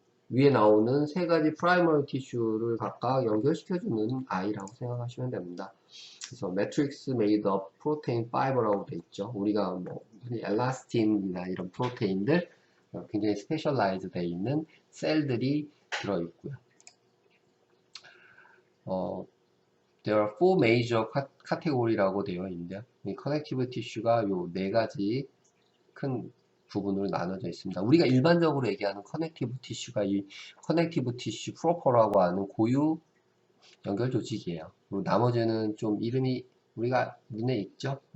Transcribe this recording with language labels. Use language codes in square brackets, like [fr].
[ko] 위에 나오는 세 가지 프라이머리 티슈를 각각 연결시켜주는 아이라고 생각하시면 됩니다. 그래서 매트릭스 메이드 업 프로테인 파이버라고 돼 있죠. 우리가 뭐 엘라스틴이나 이런 프로테인들 굉장히 스페셜라이즈 돼 있는 셀들이 들어 있고요. [en] There are four major category라고 [ko] 되어 있는데요. 이 커넥티브 티슈가 요 네 가지 큰 부분으로 나눠져 있습니다. 우리가 일반적으로 얘기하는 커넥티브 티슈가 이 커넥티브 티슈 프로퍼라고 하는 고유 연결 조직이에요. 그리고 나머지는 좀 이름이 우리가 눈에 익죠?